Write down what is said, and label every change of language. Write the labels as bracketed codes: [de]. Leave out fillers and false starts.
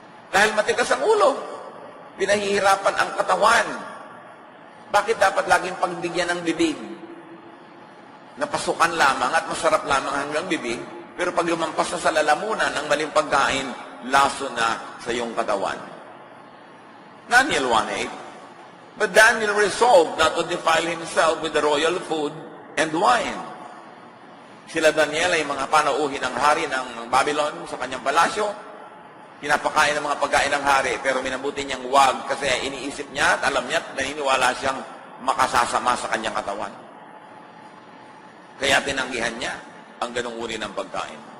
[tl] Dahil matigas ang ulo, pinahihirapan ang katawan. Bakit dapat laging pagbigyan ng bibig? Napasukan lamang at masarap lamang hanggang bibig, pero pag lumampas na sa lalamunan ang maling pagkain, laso na sa iyong katawan. [en] Daniel 1:8, but Daniel resolved not to defile himself with the royal food and wine. [tl] Sila Daniel ay mga panauhin ng hari ng Babylon sa kanyang palasyo. Pinapakain ng mga pagkain ng hari, pero minabuti niyang wag kasi iniisip niya at alam niya at naniniwala siyang makasasama sa kanyang katawan. Kaya tinanggihan niya ang ganung uri ng pagkain.